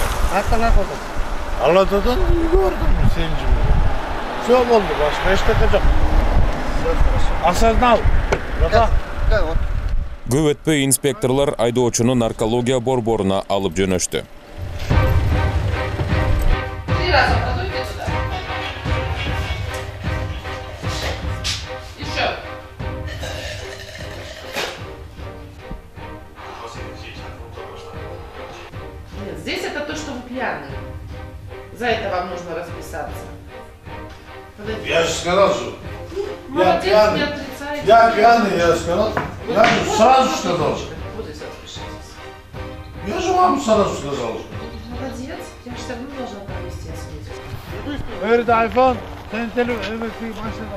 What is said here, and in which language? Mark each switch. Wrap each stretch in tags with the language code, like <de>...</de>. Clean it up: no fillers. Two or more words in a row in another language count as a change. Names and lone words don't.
<ky>Каяктан каяка бардың? Алатадан үйгө бардым, сен жибердим. Всё болду, башка эчтеке жок.</ky> <ru>Осознал.</ru> <ky>Көп өтпөй инспекторлор айдоочуну наркология борборуна алып жөнөштү.</ky> <ru>3 раза подуйте сюда. Еще. Нет, здесь это то, что вы пьяный. За это вам нужно расписаться. Подойдите. Я же сказал, что Молодец, не пьяный. отрицайте. Я пьяный, я сказал. Я же сразу сказал. Вот здесь распишитесь. Я же вам сразу сказал. Молодец. Я же все равно должна провести осмотр.</ru> <ky>Верди айфон. Sen telefon машинада.</ky>